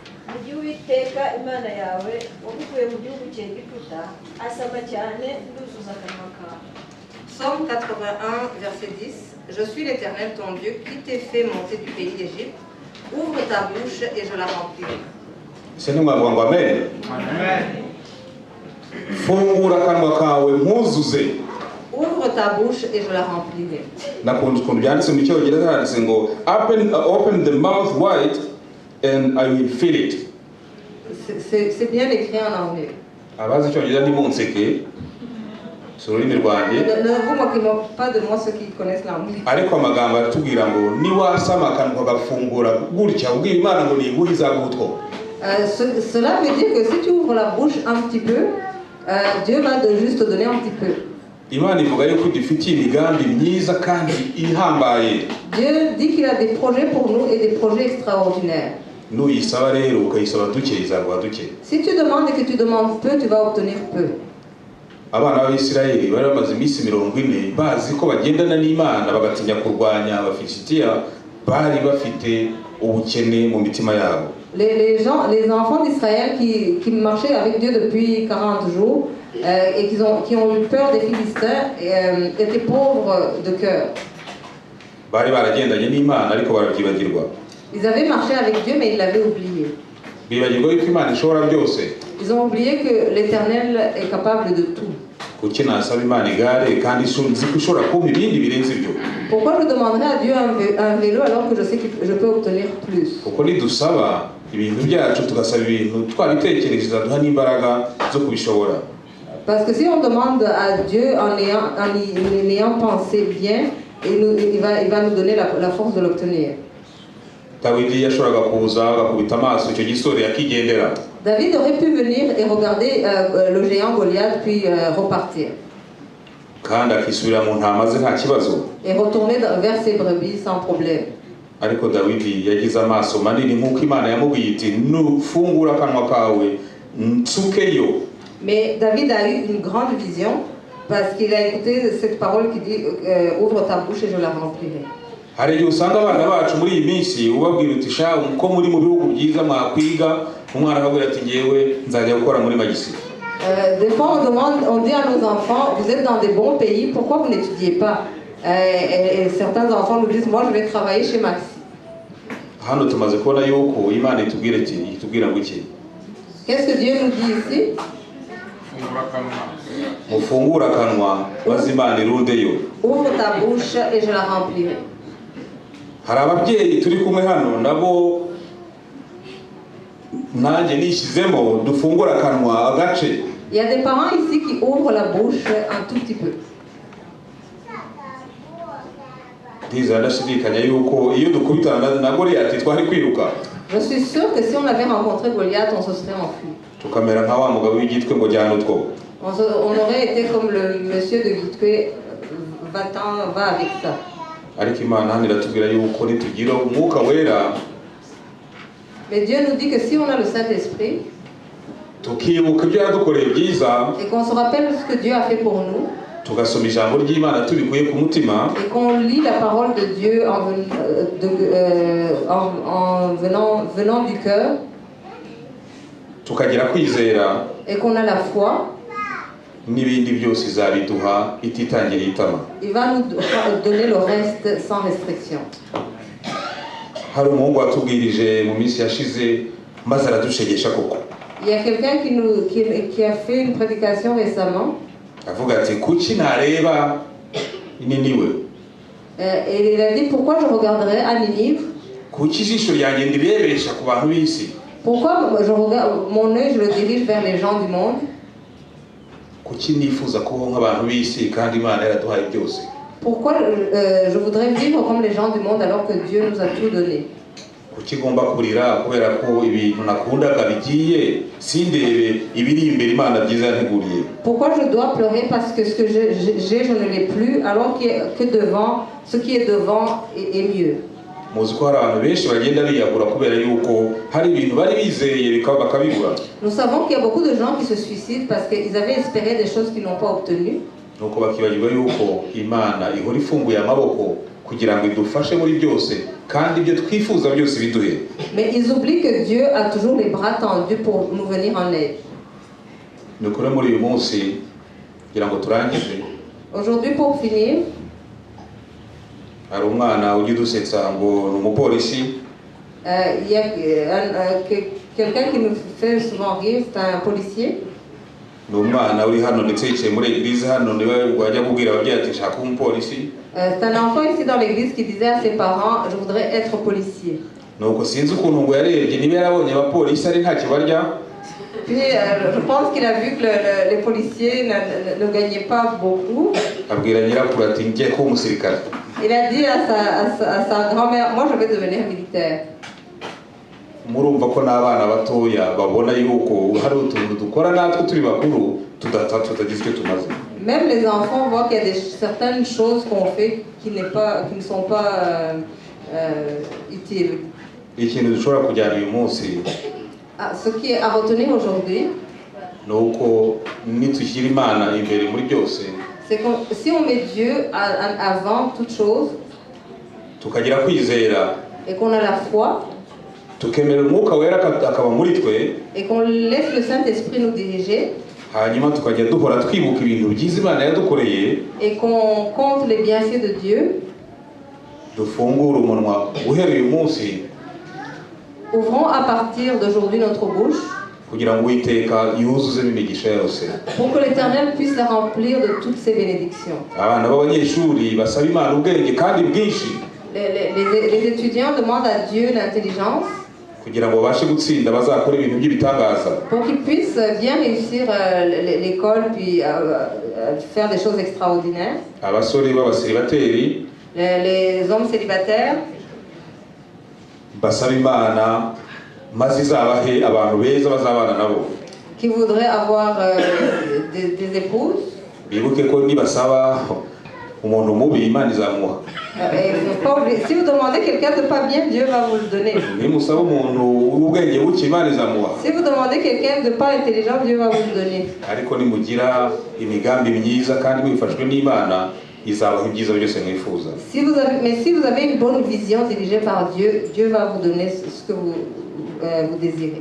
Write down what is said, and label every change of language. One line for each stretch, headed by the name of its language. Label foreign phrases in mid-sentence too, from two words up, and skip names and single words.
Kinyarwanda: ujye Uwiteka Imana yawe wagukuye mu gihugu cy'Egiputa asaba cyane nduzuza akanwa kawe.
French: Psaume 81, verset 10. Je suis l'Éternel ton Dieu qui t'ai fait monter du pays d'Égypte. Ouvre ta bouche et je la remplirai. C'est nous
Kinyarwanda: ngo amen. Fungura akanwa kawe nkuzuze.
French: Ouvre ta bouche et je la remplirai.
Kinyarwanda: Nakunze ukuntu byanditse mu cyongereza handitse ngo
English: open the mouth wide and I will fill it.
French: C'est bien écrit en anglais.
Kinyarwanda: Abazi icyongereza ntimunseke si ururimi rwanjye.
French: Ne vous moquez pas de moi ceux qui connaissent l'anglais.
Kinyarwanda: Ariko amagambo aratubwira ngo niwasama akanwa kagafungura gutya ubwira Imana ngo niguhe izagutwo.
French: Cela veut dire que si tu ouvres la bouche un petit peu, Dieu va juste te donner un petit peu.
Kinyarwanda: Imana ivuga yuko dufitiye imigambi myiza kandi ihambaye.
French: Dieu dit qu'il a des projets pour nous et des projets extraordinaires.
Kinyarwanda: Nuyisaba rero ukayisaba duke izaguha duke.
French: Si tu demandes et que tu demandes peu, tu vas obtenir peu.
Kinyarwanda: Abana b'Isirayeli bari bamaze iminsi 40 bazi ko bagendana n'Imana bagatinya kurwanya Abafilisitiya bari bafite ubukene mu mitima yabo.
French: Les enfants d'Israël qui marchaient avec Dieu depuis 40 jours et qui ont eu peur des Philistins étaient pauvres de cœur.
Kinyarwanda: Bari baragendanye n'Imana ariko barabyibagirwa.
French: Ils avaient marché avec Dieu mais ils l'avaient oublié.
Kinyarwanda: Bibagirwa yuko Imana ishobora byose.
French: Ils ont oublié que l'Éternel est capable de tout.
Kinyarwanda: Kuki nasaba Imana igare kandi nzi ko ishobora kumpa ibindi birenze ibyo.
French: Pourquoi je demanderais à Dieu un vélo alors que je sais que je peux obtenir plus?
Kinyarwanda: Kuko nidusaba ibintu byacu tugasaba ibintu twabitekereza duha n'imbaraga zo kubishobora.
French: Parce que si on demande à Dieu en ayant pensé bien, il va nous donner la force de l'obtenir.
Kinyarwanda: Dawidi yashoboraga kuza agakubita amaso icyo gisore akigendera.
French: David aurait pu venir et regarder le géant Goliath puis repartir.
Kinyarwanda: Kandi akisubira mu ntama ze nta kibazo.
French: Et retourner vers ses brebis sans problème.
Kinyarwanda: Ariko Dawidi yagize amaso manini nk'uko Imana yamubwiye iti nufungura akanwa kawe nsukeyo.
French: Mais David a eu une grande vision parce qu'il a écouté cette parole qui dit ouvre ta bouche et je la remplirai.
Kinyarwanda: Hari igihe usanga abana bacu muri iyi minsi ubabwira uti sha uko muri mu bihugu byiza mwakwiga umwana akabwira ati ngewe nzajya gukora muri magisi.
French: Des fois on dit à nos enfants vous êtes dans des bons pays, pourquoi vous n'étudiez pas? Et certains enfants nous disent moi je vais travailler chez Maxi.
Kinyarwanda: Hano tumaze kubona yuko Imana itubwira ngo iki?
French: Qu'est-ce que Dieu nous dit ici?
Kinyarwanda: Mufungura akanwa maze Imana irundeyo.
French: Ouvre ta bouche et je la remplirai.
Kinyarwanda: Hari ababyeyi turi kumwe hano nabo nanjye nishyizemo dufungura akanwa agace.
French: Il y a des parents ici qui ouvrent la bouche un tout petit peu.
Kinyarwanda: Ndiza ndashidikanya yuko iyo dukubitana na Goliath twari kwiruka.
French: Je suis sûr que si on avait rencontré Goliath, on se serait enfui.
Kinyarwanda: Tukamera nka wa mugabo w'igitwe ngo jyana utwo.
French: On aurait été comme le monsieur de Gitwe, va-t'en, va avec ça.
Kinyarwanda: Ariko Imana hano iratubwira yuko nitugira umwuka wera.
French: Mais Dieu nous dit que si on a le Saint-Esprit,
Kinyarwanda: tukibuka ibyo yadukoreye byiza,
French: et qu'on se rappelle ce que Dieu a fait pour nous,
Kinyarwanda: tugasoma ijambo ry'Imana tubikuye ku mutima,
French: et qu'on lit la parole de Dieu venant du cœur,
Kinyarwanda: tukagira kwizera,
French: et qu'on a la foi,
Kinyarwanda: n'ibindi byose izabiduha ititangiriye itama.
French: Il va nous donner le reste sans restriction.
Kinyarwanda: Hari umuhungu watubwirije mu minsi yashize maze aradushegesha koko.
French: Il y a quelqu'un qui a fait une prédication récemment.
Kinyarwanda: Avuga ati kuki nareba Niniwe.
French: Et il a dit pourquoi je regarderais à Ninive?
Kinyarwanda: Kuki ijisho ryanjye ndirebesha ku bantu b'isi?
French: Pourquoi je regarde mon œil, je le dirige vers les gens du monde?
Kinyarwanda: Kuki nifuza kubaho nk'abantu b'isi kandi Imana yaraduhaye byose?
French: Pourquoi je voudrais vivre comme les gens du monde alors que Dieu nous a tout donné?
Kinyarwanda: Kuki ngomba kurira kubera ko ibintu nakundaga bigiye sindebe ibiri imbere Imana byiza yanteguriye?
French: Pourquoi je dois pleurer parce que ce que j'ai je ne l'ai plus alors que devant ce qui est devant est mieux?
Kinyarwanda: Muzi ko hari abantu benshi bagenda biyagura kubera yuko hari ibintu bari bizeye bakabibura.
French: Nous savons qu'il y a beaucoup de gens qui se suicident parce qu'ils avaient espéré des choses qu'ils n'ont pas obtenues.
Kinyarwanda: Nuko bakibagirwa yuko Imana ihora ifunguye amaboko kugira ngo idufashe muri byose kandi ibyo twifuza byose biduhe.
French: Mais ils oublient que Dieu a toujours les bras tendus pour nous venir en aide.
Kinyarwanda: Nukuri muri uyu munsi kugira ngo turangize,
French: Aujourd'hui, pour finir,
Kinyarwanda: hari umwana ujya udusetsa ngo ni umupolisi.
French: il y a quelqu'un qui nous fait souvent rire, c'est un policier.
Kinyarwanda: Ni umwana uri hano ndetse yicaye muri eglise hano, niwe wajya kubwira ababyeyi ati shaka umupolisi.
French: C'est un enfant ici dans l'église qui disait à ses parents, je voudrais être policier.
Kinyarwanda: Nuko sinzi ukuntu ngo yarebye niba yarabonye abapolisi ari nta kibarya.
French: Puis je pense qu'il a vu que les policiers ne gagnaient pas beaucoup.
Kinyarwanda: Abwira nyirakuru ati ngiye kuba umusirikare.
French: Il a dit à sa grand-mère, moi je vais devenir militaire.
Kinyarwanda: Murumva ko n'abana batoya babona yuko hari utuntu dukora natwe turi bakuru tutagize icyo tumaze.
French: Même les enfants voient qu'il y a certaines choses qu'on fait qui ne sont pas utiles.
Kinyarwanda: Ikintu dushobora kujyana uyu munsi,
French: Ce qui est à retenir aujourd'hui,
Kinyarwanda: ni uko nitushyira Imana imbere muri byose,
French: c'est que si on met Dieu avant toute chose
Kinyarwanda: tukagira kwizera,
French: et qu'on a la foi
Kinyarwanda: tukemera umwuka wera akaba muri twe,
French: et qu'on laisse le Saint-Esprit nous diriger
Kinyarwanda: hanyuma tukajya duhora twibuka ibintu byiza Imana yadukoreye,
French: et qu'on compte les bienfaits de Dieu,
Kinyarwanda: dufungure umunwa uhereye uyu munsi
French: ouvrons à partir d'aujourd'hui notre bouche
Kinyarwanda: kugira ngo Uwiteka yuzuzemo imigisha yose.
French: pour que l'Éternel puisse la remplir de toutes ses bénédictions.
Kinyarwanda: Abana b'abanyeshuri basaba Imana ubwenge kandi bwinshi
French: Les étudiants demandent à Dieu l'intelligence
Kinyarwanda: kugira ngo babashe gutsinda bazakora ibintu by'ibitangaza.
French: pour qu'ils puissent bien réussir l'école puis faire des choses extraordinaires.
Kinyarwanda: Abasore b'abaseribateri
French: Les hommes célibataires
Kinyarwanda: basaba Imana maze izabahe abantu beza bazabana nabo.
French: qui voudraient avoir des épouses.
Kinyarwanda: Bibuke ko nibasaba umuntu mubi Imana izamuha.
French: Si vous demandez quelqu'un de pas bien, Dieu va vous le donner.
Kinyarwanda: Nimusaba umuntu w'ubwenge buke Imana izamuha.
French: Si vous demandez quelqu'un de pas intelligent, Dieu va vous le donner.
Kinyarwanda: Ariko nimugira imigambi myiza kandi mwifashwe n'Imana izabaha ibyiza byose mwifuza.
French: Mais si vous avez une bonne vision dirigée par Dieu, Dieu va vous donner ce que vous désirez.